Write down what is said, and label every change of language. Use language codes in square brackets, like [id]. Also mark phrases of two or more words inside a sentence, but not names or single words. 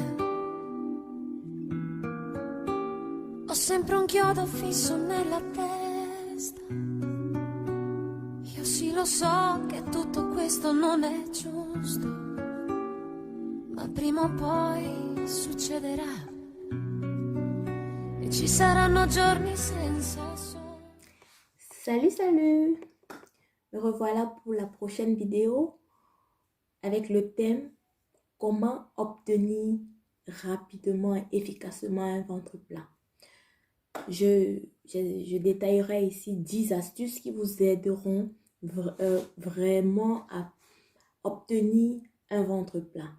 [it] Ho sempre un chiodo fisso nella testa. Io sì lo so che tutto questo non è giusto, ma prima o poi succederà. E ci saranno giorni senza sole. [fr] Salut, salut! Me revoilà pour la prochaine vidéo avec le thème comment obtenir rapidement et efficacement un ventre plat. Je détaillerai ici 10 astuces qui vous aideront vraiment à obtenir un ventre plat.